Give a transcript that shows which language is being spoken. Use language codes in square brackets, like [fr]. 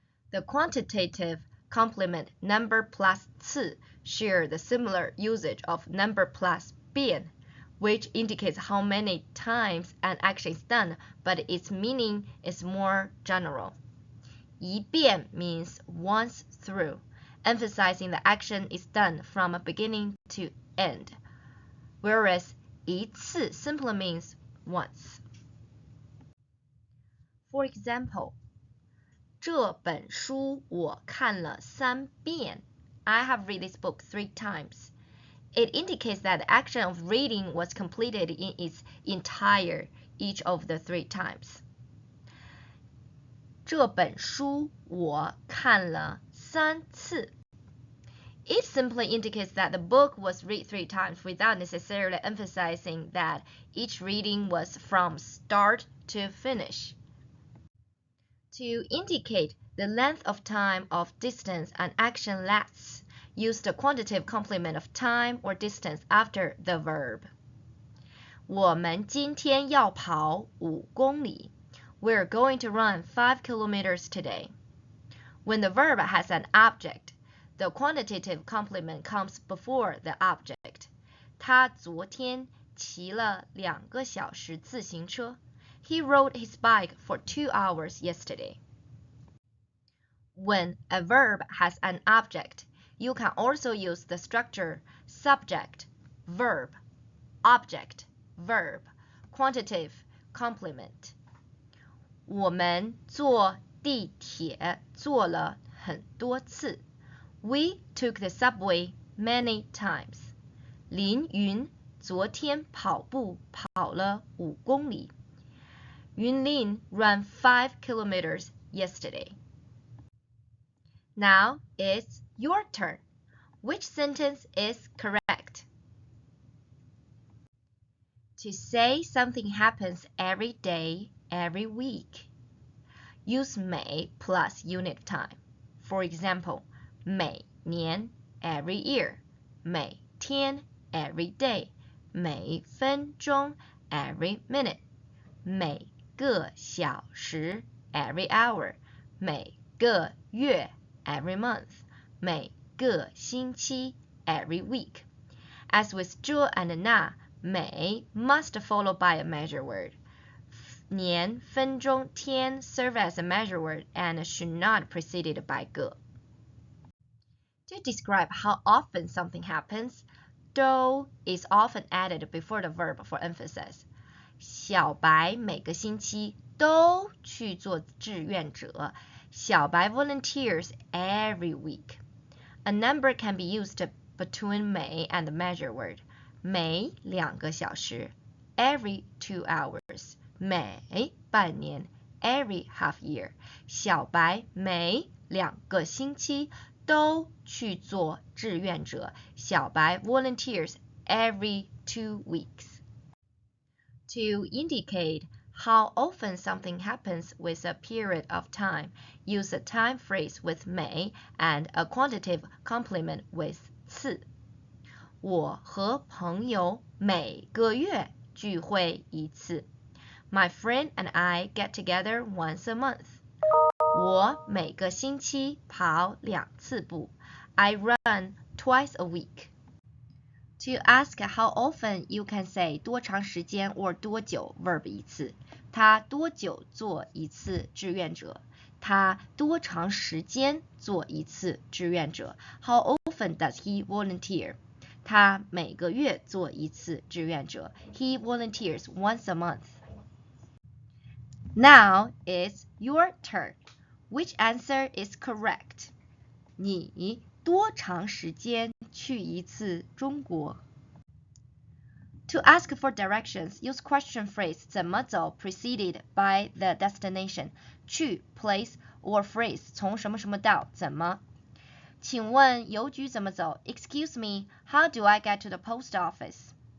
[en] The quantitative complement number plus 次 share the similar usage of number plus 遍, which indicates how many times an action is done, but its meaning is more general. 一遍 means once through, emphasizing the action is done from beginning to end, whereas 一次 simply means once. For example, [zh] 这本书我看了3遍. [en] I have read this book 3 times. It indicates that the action of reading was completed in its entire each of the 3 times. [zh] 这本书我看了3次. [en] It simply indicates that the book was read 3 times without necessarily emphasizing that each reading was from start to finish. To indicate the length of time of distance an action lasts, use the quantitative complement of time or distance after the verb. [zh] 我们今天要跑5公里. [en] We're going to run 5 kilometers today. When the verb has an object, the quantitative complement comes before the object. [zh] 他昨天骑了2个小时自行车. [en] He rode his bike for 2 hours yesterday. When a verb has an object, you can also use the structure subject, verb, object, verb, quantitative complement. [zh] 我们坐地铁坐了很多次. [en] We took the subway many times. [zh] 林云昨天跑步跑了5公里. [en] Yunlin ran 5 kilometers yesterday. Now it's your turn. Which sentence is correct? To say something happens every day, every week. Use 每 plus unit of time. For example, 每年 every year, 每天 every day, 每分钟 every minute, 每个小时 every hour, 每个月 every month, 每个星期 every week. As with 这 and 那, 每 must follow by a measure word. 年、分钟、天 serve as a measure word and should not preceded by 个. To describe how often something happens, 都 is often added before the verb for emphasis. [zh] 小白每个星期都去做志愿者. [en] 小白 volunteers every week. A number can be used between 每 and the measure word. [zh] 每2个小时 [en] every 2 hours. [zh] 每半年 [en] every half year. [zh] 小白每2个星期都去做志愿者. [en] 小白 volunteers every 2 weeks. To indicate how often something happens with a period of time, use a time phrase with 每 and a quantitative complement with 次. [zh] 我和朋友每个月聚会1次. [en] My friend and I get together once a month. [zh] 我每个星期跑2次步. [en] I run twice a week. To ask how often, you can say 多长时间 or 多久 verb 1次. [zh] 他多久做1次志愿者? 他多长时间做1次志愿者? [en] How often does he volunteer? [zh] 他每个月做一次志愿者。 [en] He volunteers once a month. Now it's your turn. Which answer is correct? [zh] 你多长时间去一次中国？ [en] To ask for directions, use question phrase 怎么走 preceded by the destination 去 place or phrase 从什么什么到怎么。 [zh] 请问邮局怎么走 ？ [en] Excuse me, how do I get to the post office?